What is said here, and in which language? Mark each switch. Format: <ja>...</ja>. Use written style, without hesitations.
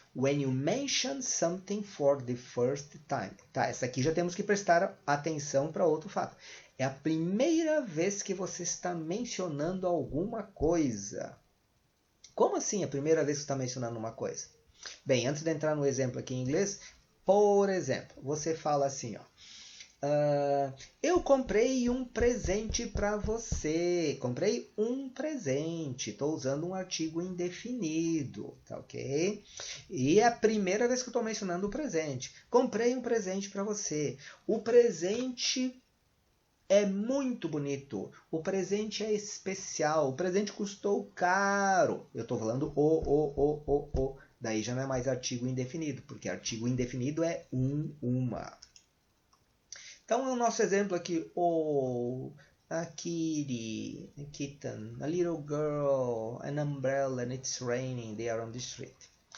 <en>When you mention something for the first time.</en> <pt>Tá, essa aqui já temos que prestar atenção para outro fato. É a primeira vez que você está mencionando alguma coisa. Como assim a primeira vez que você está mencionando uma coisa? Bem, antes de entrar no exemplo aqui em inglês, por exemplo, você fala assim, ó. Eu comprei um presente para você. Comprei um presente. Estou usando um artigo indefinido, tá ok? E é a primeira vez que eu estou mencionando o presente. Comprei um presente para você. O presente é muito bonito. O presente é especial. O presente custou caro. Eu estou falando o. Daí já não é mais artigo indefinido, porque artigo indefinido é uma. Então, o nosso exemplo aqui,</pt> <en>a kitty, a kitten, a little girl, an umbrella, and it's raining, they are on the street.</en>